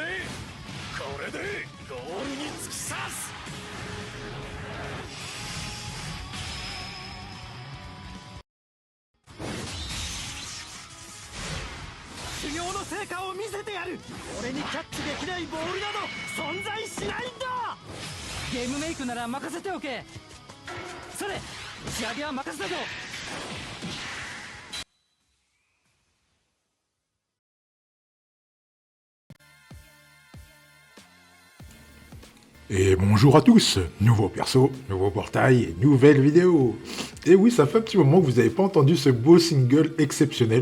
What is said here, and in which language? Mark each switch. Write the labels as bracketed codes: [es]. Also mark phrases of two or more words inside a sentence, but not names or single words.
[ja] これでゴールに突き刺す。修行の成果を見せてやる。俺にキャッチできないボールなど存在しないんだ。ゲームメイクなら任せておけ。それ、打ち上げは任せたぞ。 [fr] Et bonjour à tous, nouveau perso, nouveau portail et nouvelle vidéo. Et oui, ça fait un petit moment que vous n'avez pas entendu ce beau single exceptionnel.